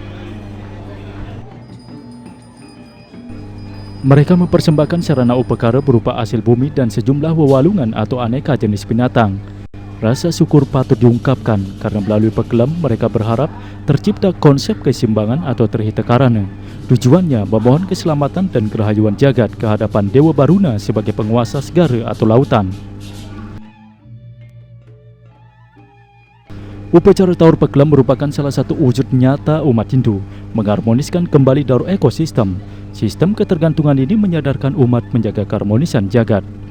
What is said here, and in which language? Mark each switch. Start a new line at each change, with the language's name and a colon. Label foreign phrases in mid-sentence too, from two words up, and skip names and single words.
Indonesian: Mereka mempersembahkan sarana upakara berupa hasil bumi dan sejumlah wewalungan atau aneka jenis binatang. Rasa syukur patut diungkapkan karena melalui pakelam mereka berharap tercipta konsep keseimbangan atau trihita karana. Tujuannya memohon keselamatan dan kerahayuan jagat ke hadapan Dewa Baruna sebagai penguasa segara atau lautan. Upacara Taur Pakelam merupakan salah satu wujud nyata umat Hindu mengharmoniskan kembali daur ekosistem. Sistem ketergantungan ini menyadarkan umat menjaga keharmonisan jagat.